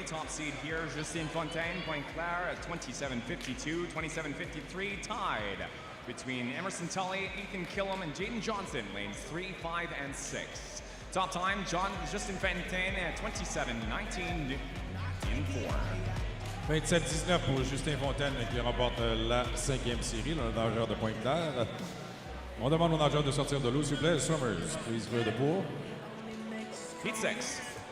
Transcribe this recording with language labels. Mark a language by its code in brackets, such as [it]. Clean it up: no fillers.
[en] Top seed here, Justine Fontaine, Point Claire at 27.52, 27.53, tied between Emerson Tully, Ethan Killam, and Jaden Johnson, lanes 3, 5, and 6. Top time, Justin Fontaine at 27.19 in 4. [fr] 27-19 pour Justin Fontaine qui remporte la 5e série, le nageur de Pointe-Claire. On demande aux nageurs de sortir de l'eau, s'il vous plaît. [en] Swimmers, please clear the pool. Heat 6.